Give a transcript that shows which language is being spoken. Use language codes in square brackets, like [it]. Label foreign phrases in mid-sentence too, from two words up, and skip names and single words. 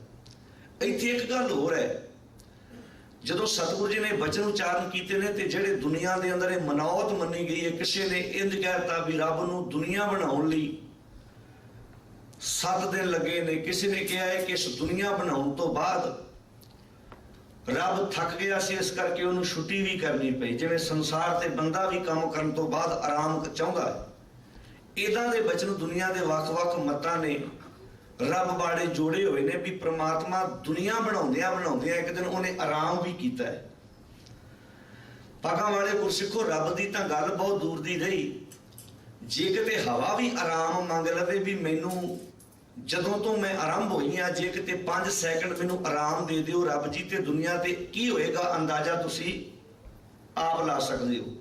[pa] ਇੱਥੇ ਏਕ ਗੱਲ ਹੋਰ ਹੈ, ਜਦੋਂ ਸਤਿਗੁਰੂ ਜੀ ਨੇ ਵਚਨ ਉਚਾਰਣ ਕੀਤੇ ਨੇ ਤੇ ਜਿਹੜੇ ਦੁਨੀਆ ਕੇ ਅੰਦਰ ਯੇ ਮਨੌਤ ਮੰਨੀ ਗਈ ਹੈ, ਕਿਸੀ ਨੇ ਇੰਜ ਕਹਿਤਾ ਭੀ ਰੱਬ ਨੂੰ ਦੁਨੀਆ ਬਣਾਉਣ ਲਈ 7 ਦਿਨ ਲੱਗੇ ਨੇ, ਕਿਸੀ ਨੇ ਕਹਾ ਹੈ ਕਿ ਇਸ ਦੁਨੀਆ ਬਣਾਨੇ ਤੋ ਬਾਦ ਰੱਬ ਥੱਕ ਗਿਆ ਸੀ ਇਸ ਕਰਕੇ ਉਨ੍ਹਾਂ ਨੇ ਛੁੱਟੀ ਭੀ ਕਰਨੀ ਪਈ। ਜਿਵੇਂ ਸੰਸਾਰ ਤੇ ਬੰਦਾ ਭੀ ਕਾਮ ਕਰਨੇ ਤੋ ਬਾਦ ਆਰਾਮ ਚਾਹੁੰਦਾ ਹੈ, ਇਦਾਂ ਦੇ ਵਚਨ ਦੁਨੀਆ ਕੇ ਵੱਖ-ਵੱਖ ਮਤਾਂ ਨੇ ਰੱਬ ਬਾੜੇ ਜੋੜੇ ਹੋਏ ਨੇ ਭੀ ਪਰਮਾਤਮਾ ਦੁਨੀਆ ਬਣਾਉਂਦਿਆਂ ਬਣਾਉਂਦਿਆਂ ਏਕ ਦਿਨ ਉਨ੍ਹਾਂ ਨੇ ਆਰਾਮ ਭੀ ਕੀਤਾ ਹੈ। ਭਾਗਾਂ ਵਾਲੇ ਗੁਰਸਿੱਖੋ, ਰੱਬ ਦੀ ਤਾਂ ਗੱਲ ਬਹੁਤ ਦੂਰ ਦੀ ਰਹੀ, ਜੇ ਕਿਤੇ ਹਵਾ ਵੀ ਆਰਾਮ ਮੰਗ ਲਵੇ ਵੀ ਮੈਨੂੰ ਜਦੋਂ ਤੋਂ ਮੈਂ ਆਰੰਭ ਹੋਈ ਆ, ਜੇ ਕਿਤੇ 5 ਸੈਕਿੰਡ ਮੈਨੂੰ ਆਰਾਮ ਦੇ ਦਿਓ ਰੱਬ ਜੀ, ਤੇ ਦੁਨੀਆ ਤੇ ਕੀ ਹੋਏਗਾ ਅੰਦਾਜ਼ਾ ਤੁਸੀਂ ਆਪ ਲਾ ਸਕਦੇ ਹੋ।